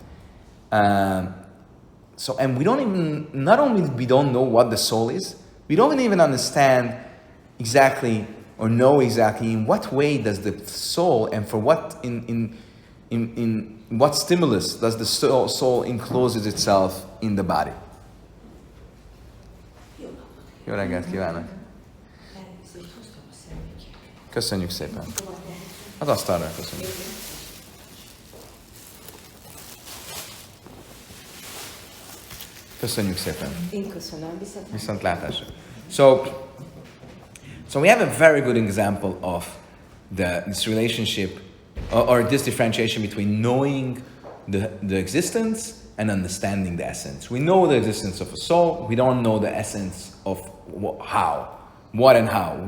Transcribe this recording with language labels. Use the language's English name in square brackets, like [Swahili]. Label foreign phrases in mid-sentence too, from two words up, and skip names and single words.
[English] And we don't even, not only we don't know what the soul is, we don't even understand exactly or know exactly in what way does the soul and for what in what stimulus does the soul encloses itself in the body. [Hungarian] Jó reggelt kívánok! Köszönjük szépen! Az asztalra köszönjük! Köszönjük szépen! Én köszönöm, viszontlátásra! [English] So we have a very good example of this relationship or this differentiation between knowing the existence and understanding the essence. We know the existence of a soul. We don't know the essence of what and how.